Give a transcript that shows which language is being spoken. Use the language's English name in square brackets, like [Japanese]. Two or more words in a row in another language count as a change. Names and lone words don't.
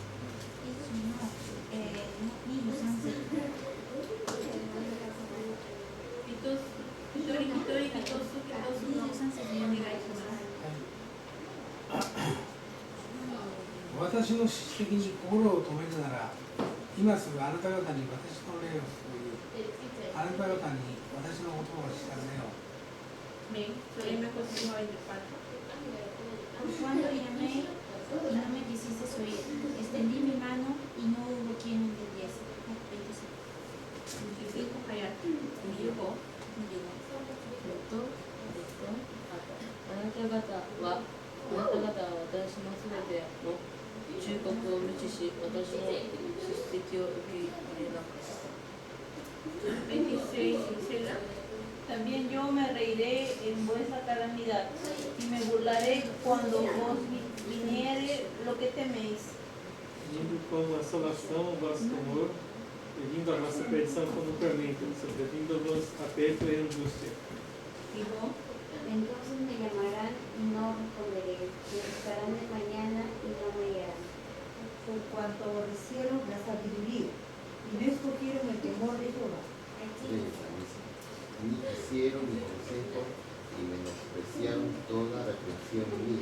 [Japanese] 私の指摘に心を止めるなら、今すぐあなた方に私の霊を注ぎ、あなた方に私の言葉を知らせよう。 [Spanish] Amén. Leemos versículo 24. por cuanto llamé y no me quisiste oír. Extendí mi mano y no hubo quien me entendiese. [Japanese] 25 早い。25。あなた方は私のすべての忠告を無視し、私の叱責を受け入れなかった。 [Spanish] 26 dice la. También yo me reiré en vuestra calamidad y me burlaré cuando vos viniere lo que teméis. [Portuguese] Vindo como assolação o vosso temor, e vindo a vossa perdição como tormento, sobrevindo-vos aperto e angústia. [Spanish] Dijo, Entonces me llamarán y no responderé, me buscarán de mañana y no me hallarán. Por cuanto aborrecieron la sabiduría y no escogieron el temor de Jehová. Ni quisieron mi consejo y menospreciaron toda reprensión mía.